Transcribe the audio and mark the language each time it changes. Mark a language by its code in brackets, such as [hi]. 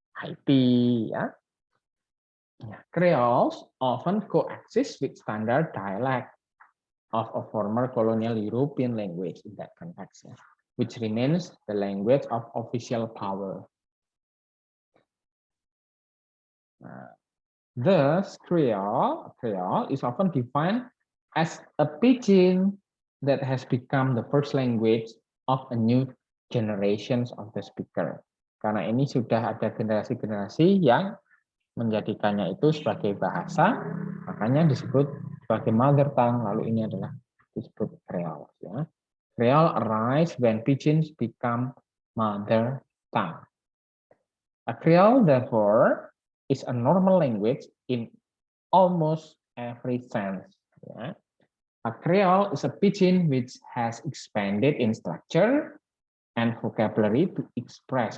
[en] Haiti, ya. Creoles often coexist with standard dialect of a former colonial European language in that context, which remains the language of official power. Thus, Creole is often defined as a pidgin that has become the first language of a new generations of the speaker. [id] Karena ini sudah ada generasi-generasi yang menjadikannya itu sebagai bahasa, makanya disebut sebagai mother tongue. Lalu ini adalah disebut Creole. Ya. [en] Creole arise when pidgins become mother tongue. A Creole, therefore, is a normal language in almost every sense. Ya. A Creole is a pidgin which has expanded in structure and vocabulary to express.